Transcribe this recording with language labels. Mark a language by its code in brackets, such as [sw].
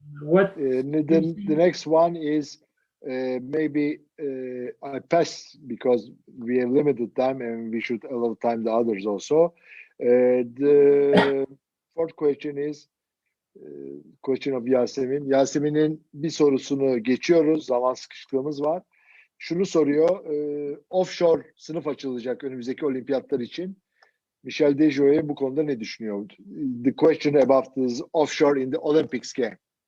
[en] What the next one is maybe I pass because we have limited time and we should allow time the others also. The fourth question is question of Yasemin. [tr] Yasemin'in bir sorusunu geçiyoruz. Zaman sıkışıklığımız var. Şunu soruyor. Offshore sınıf açılacak önümüzdeki olimpiyatlar için. Michel DESJOYEAUX bu konuda ne düşünüyor? [en] The question about this offshore in the Olympics game.